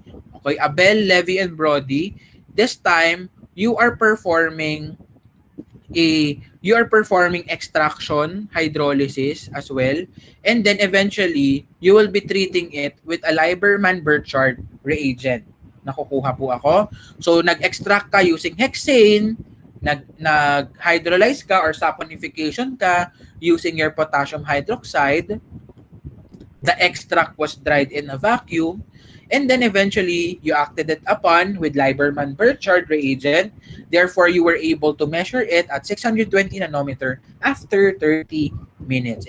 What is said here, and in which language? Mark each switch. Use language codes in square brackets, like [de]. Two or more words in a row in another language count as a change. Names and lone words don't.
[en] Okay, Abel, Levy, and Brody. This time, you are performing extraction, hydrolysis as well, and then eventually you will be treating it with a Lieberman-Burchard reagent. [tl] Nakukuha po ako. So nag-extract ka [en] using hexane, [tl] nag-hydrolyze ka or saponification ka [en] using your potassium hydroxide. The extract was dried in a vacuum, and then eventually you acted it upon with Lieberman-Burchard reagent. Therefore, you were able to measure it at 620 nanometer after 30 minutes.